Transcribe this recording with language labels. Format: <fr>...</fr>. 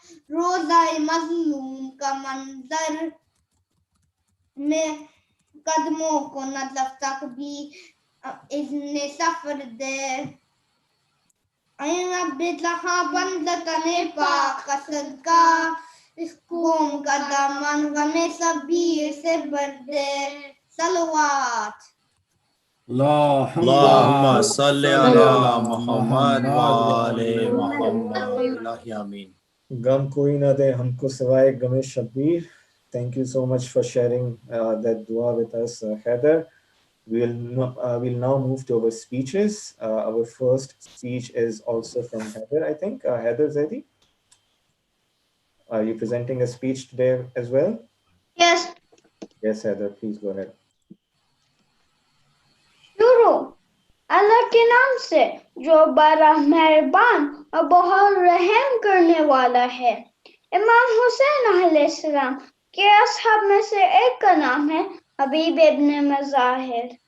<ur>روزہ مظلوم کا منظر میں قدموں کو نظر تک بھی اذن سفر دے اے رب جہاں پنزتن پاک کا صدقہ اس قوم کا دامن ہمیں صبیر سے بھر دے صلوات</ur> <ar>اللہم صلی علی محمد وآل محمد الہی آمین.</ar> <ur>غم کوئی نہ دے ہم کو سوائے غم Shabbir.</ur> <en>Thank you so much for sharing that dua with us, Heather. We'll now move to our speeches. Our first speech is also from Heather, I think. Heather Zaidi, are you presenting a speech today as well? Yes. Yes, Heather, please go ahead.</en> <ur>شروع اللہ کے نام سے جو بڑا مہربان اور بہت رحم کرنے والا ہے. امام حسین علیہ السلام کے اصحاب میں سے ایک کا نام ہے حبیب ابن مظاہر.</ur>